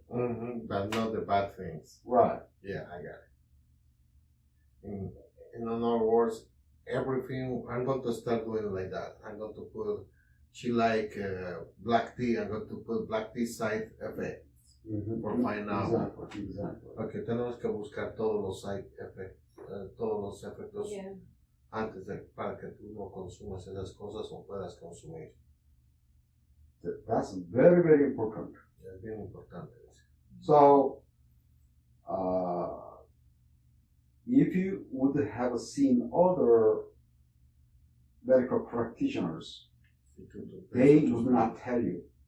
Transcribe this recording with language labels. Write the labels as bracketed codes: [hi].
[en] But not the bad things. Right. Yeah, I got it. In other words, everything, I'm going to start doing like that. I'm going to put, she like black tea, I'm going to put black tea side effects. For find out. Exactly. [es] Okay, tenemos que buscar todos los side effects, todos los efectos antes de, para que tú no consumas esas cosas o puedas consumir. [en] That's very, very important. [es] Es bien importante eso. [en] So, if you would have seen other medical practitioners, they would not tell you.